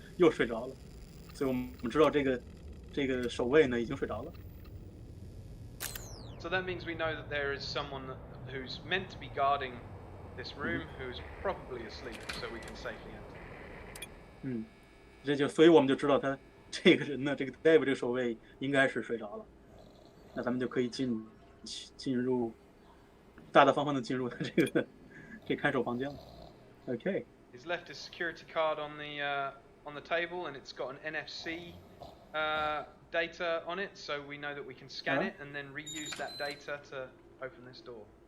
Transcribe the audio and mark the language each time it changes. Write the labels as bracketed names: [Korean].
[Chinese] 又睡着了，所以我们知道这个守卫呢已经睡着了。 [English] So that means we know that there is someone who's meant to be guarding this room who's probably asleep, so we can safely enter. [Chinese] 所以我们就知道他这个人呢，这个 Dave 这个守卫应该是睡着了，那咱们就可以进入大大方方的进入他这看守房间了。 [English] Okay. He's left his security card on the table, and it's got an NFC data on it, so we know that we can scan it and then reuse that data to open this door.